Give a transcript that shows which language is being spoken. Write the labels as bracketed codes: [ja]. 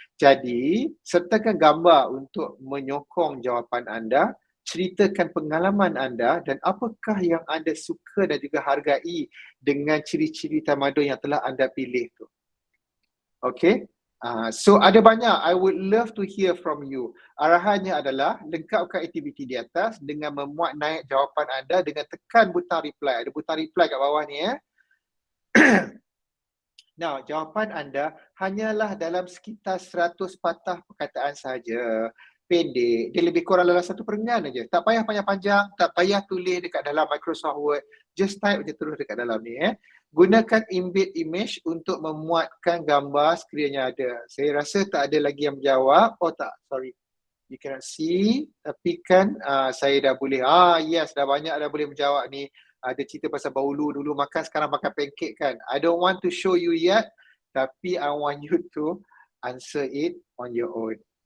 [ms] Jadi sertakan gambar untuk menyokong jawapan anda. Ceritakan pengalaman anda dan apakah yang anda suka dan juga hargai dengan ciri-ciri tamadun yang telah anda pilih tu. Okay. So ada banyak. [en] I would love to hear from you. [ms] Arahannya adalah lengkapkan aktiviti di atas dengan memuat naik jawapan anda dengan tekan butang reply. Ada butang reply kat bawah ni Now, jawapan anda hanyalah dalam sekitar 100 patah perkataan sahaja. Pendek, dia lebih kurang dalam 1 perengan aja. Tak payah panjang-panjang, tak payah tulis dekat dalam Microsoft Word. [en] Just type [ms] je terus dekat dalam ni Gunakan embed image untuk memuatkan gambar sekiranya ada. Saya rasa tak ada lagi yang menjawab. Oh tak, sorry. [en] You cannot see. [ms] Tapi kan saya dah boleh. Yes, dah banyak dah boleh menjawab ni. Ada cerita pasal bahulu dulu makan, sekarang makan pancake kan. [en] I don't want to show you yet. Tapi I want you to answer it on your own.